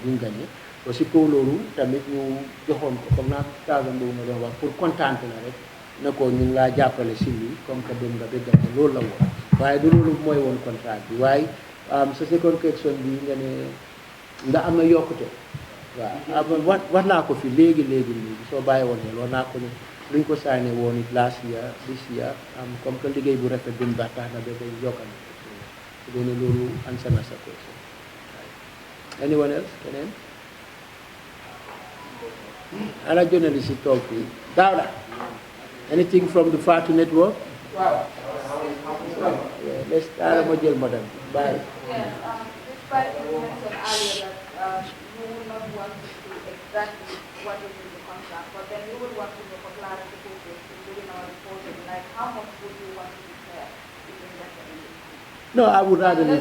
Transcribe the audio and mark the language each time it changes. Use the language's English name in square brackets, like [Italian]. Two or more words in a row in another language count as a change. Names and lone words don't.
[Wolof] bi ñu gagné aussi kaw loolu tamit ñu joxoon ko comme naa 50,000 boobu ma doon wax [French] pour contente [Wolof] na rek ne ko ñu ngi laa jàppale si lii [French] comme que [Wolof] dem nga ba gagné loolu la woon waaye du loolu mooy woon contrat bi waaye sa [English] second question [Wolof] bi nga ne nga am na yokkute waaw wax naa ko fi léegi soo bàyyi woon ne loolu naa ko ne luñ ko saane woon it [English] last year this year [French] comme que [Wolof] liggéey bu rafet bi mu baax tax na ba day yokkal su dee ne loolu answer na sa [English] question anyone else [Wolof] keneen ana journalist yi toog fii Dawda [English] anything from the Fatu network [Wolof] waaw. let's ma jël madam bye [English] Yes, despite you mentioned earlier that you would not want to do exactly what is in the contract, but then you would want to know for clarification, including our reporting, like how much would you want to declare if you invest in this? no I would rather leave